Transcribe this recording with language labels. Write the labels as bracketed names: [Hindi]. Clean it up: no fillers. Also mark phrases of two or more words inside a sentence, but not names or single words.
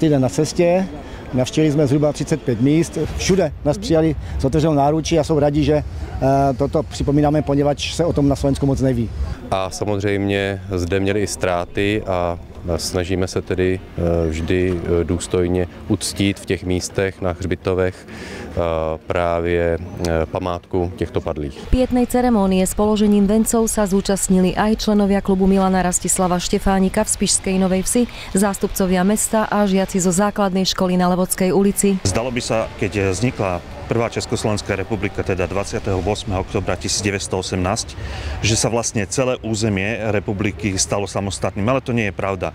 [Czech] den na cestě, navštívili jsme zhruba 35 míst, všude nás přijali s otevřenou náručí a jsou rádi, že toto připomínáme, poněvadž se o tom na Slovensku moc neví. A samozřejmě zde měli i ztráty a snažíme se tedy vždy důstojně uctít v těch místech na hřbitovech právě památku těchto padlých. [Slovak] Pietnej ceremonie s položením vencov sa zúčastnili aj členovia klubu Milana Rastislava Štefánika v Spišskej Novej Vsi, zástupcovia mesta a žiaci zo základnej školy na Levodskej ulici. Zdalo by sa, keď vznikla prvá Československá republika, teda 28. októbra 1918, že sa vlastne celé územie republiky stalo samostatným, ale to nie je pravda.